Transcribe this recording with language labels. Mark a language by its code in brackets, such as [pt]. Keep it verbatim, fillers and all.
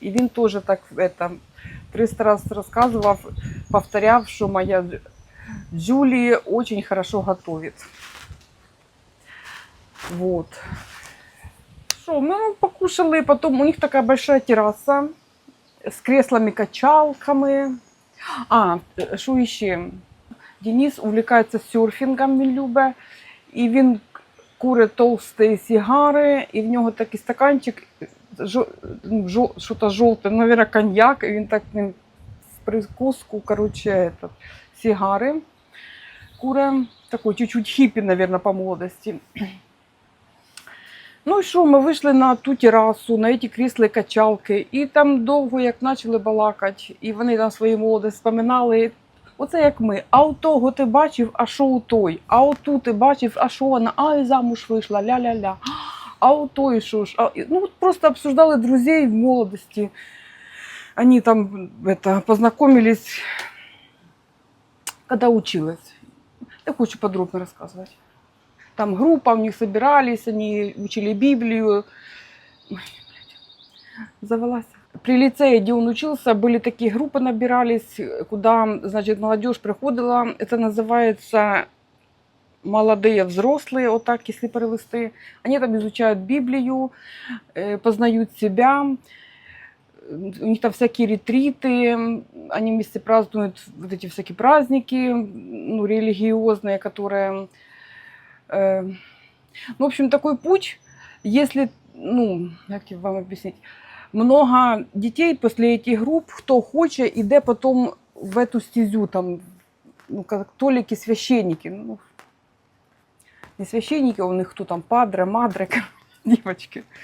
[ru] И [uk] він [ru] тоже так это, триста раз рассказывал, [uk] повторяв, [ru] что моя Дж- Джулия очень хорошо готовит. Вот. Что, мы покушали, потом у них такая большая терраса с креслами-качалками. [uk] А, що іще? Денис увлікається серфінгом, він любить. І він курить толсті сигари, і в нього такий стаканчик, жо- ну, жо- що-то жовте, мабуть, коньяк, і він так ним в прикуску, [ru] короче, этот, [uk] сигари. Кура такой чуть-чуть хіппі, мабуть, по молодості. Ну і що, ми вийшли на ту терасу, на ті крісла-качалки, і там довго як почали балакати, і вони там свої молоді споминали. Оце як ми. А у того ти бачив, а що у той? А у ту ти бачив, а що вона? А і замуж вийшла, ля-ля-ля. А у той що ж? [ru] А... і- Ну, от просто обсуждали друзей в молодості. [uk] Вони там [ru] это, познакомились, когда училась. Я хочу подробно рассказывать. Там группа, у них собирались, они учили Библию. Завелась. При лицее, где он учился, были такие группы набирались, куда, значит, молодежь приходила. Это называется молодые взрослые, вот так, если перевести. Они там изучают Библию, э, познают себя. Э, У них там всякие ретриты, м, они вместе празднуют вот эти всякие праздники, м, ну, религиозные, которые... э, Ну, в общем, такой путь, если, ну, [uk] як вам об'яснити, много дітей після цих груп, хто хоче, іде потім [ru] в эту стезю, там, ну, католики, священники. [uk] Ну, не священники, у них хто там, падре, мадре, дівчатки.